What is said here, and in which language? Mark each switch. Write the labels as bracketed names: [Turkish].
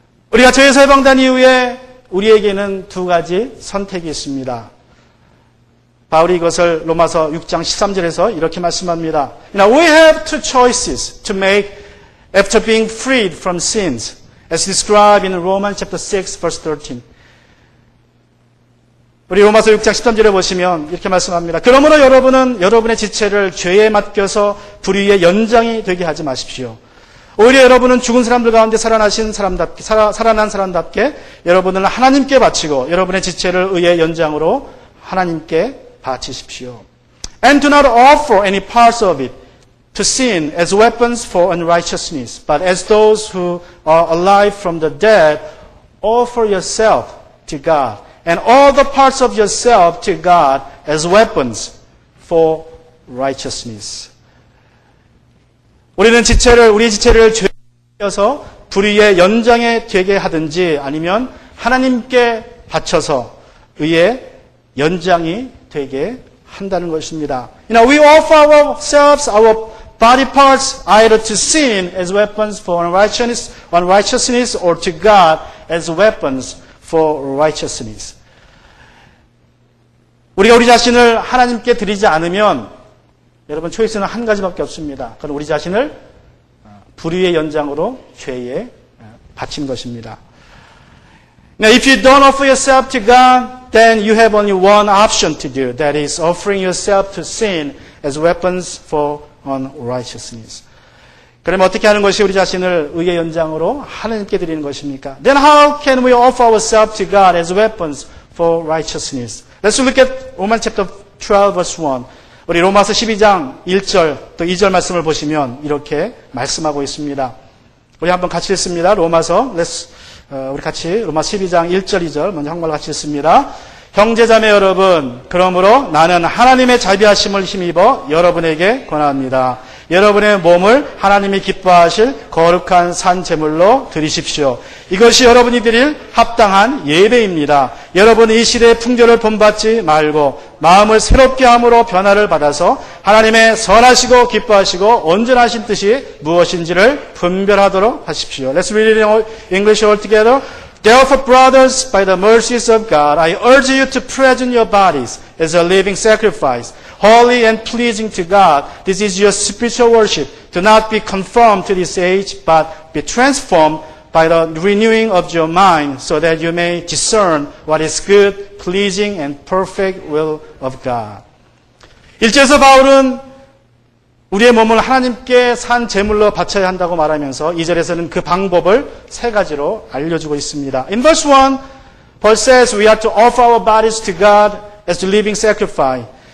[Korean] 우리가 죄에서 해방된 이후에 우리에게는 두 가지 선택이 있습니다. 바울이 이것을 로마서 6장 13절에서 이렇게 말씀합니다. [English] Now we have two choices to make after being freed from sins. as described in Romans chapter 6 verse 13. [Korean] 우리 로마서 6장 13절에 보시면 이렇게 말씀합니다. 그러므로 여러분은 여러분의 지체를 죄에 맡겨서 불의의 연장이 되게 하지 마십시오. 오히려 여러분은 죽은 사람들 가운데 살아난 사람답게 여러분을 하나님께 바치고 여러분의 지체를 의의 연장으로 하나님께 바치십시오. [English] And do not offer any parts of it to sin as weapons for unrighteousness, but as those who are alive from the dead, offer yourself to God, and all the parts of yourself to God as weapons for righteousness. [Korean] 우리의 지체를 죄에 맡겨서 불의의 연장에 되게 하든지 아니면 하나님께 바쳐서 의의 연장이 되게 한다는 것입니다. [English] We offer ourselves, our body parts, either to sin as weapons for unrighteousness, or to God as weapons for righteousness. [Korean] 우리가 우리 자신을 하나님께 드리지 않으면 여러분 초이스는 한 가지밖에 없습니다. 그건 우리 자신을 불의의 연장으로 죄에 바친 것입니다. [English] Now, if you don't offer yourself to God, then you have only one option to do. That is offering yourself to sin as weapons for unrighteousness. [Korean] 그러면 어떻게 하는 것이 우리 자신을 의의 연장으로 하나님께 드리는 것입니까? [English] Then how can we offer ourselves to God as weapons for righteousness? Let's look at Romans chapter 12 verse 1. [Korean] 우리 로마서 12장 1절 또 2절 말씀을 보시면 이렇게 말씀하고 있습니다. 우리 한번 같이 읽습니다. 로마서 우리 같이 로마 12장 1절 2절 먼저 한국말로 같이 읽습니다. 형제자매 여러분, 그러므로 나는 하나님의 자비하심을 힘입어 여러분에게 권합니다. 여러분의 몸을 하나님이 기뻐하실 거룩한 산 제물로 드리십시오. 이것이 여러분이 드릴 합당한 예배입니다. 여러분이 이 시대의 풍조를 본받지 말고 마음을 새롭게 함으로 변화를 받아서 하나님의 선하시고 기뻐하시고 온전하신 뜻이 무엇인지를 분별하도록 하십시오. [English] Let's read it in English all together. Therefore, brothers, by the mercies of God, I urge you to present your bodies as a living sacrifice, holy and pleasing to God. This is your spiritual worship. Do not be conformed to this age, but be transformed by the renewing of your mind, so that you may discern what is good, pleasing, and perfect will of God. [Korean] 1절에서 바울은 우리의 몸을 하나님께 산 제물로 바쳐야 한다고 말하면서 2절에서는 그 방법을 세 가지로 알려주고 있습니다. [English] In verse 1, Paul says we are to offer our bodies to God as a living sacrifice.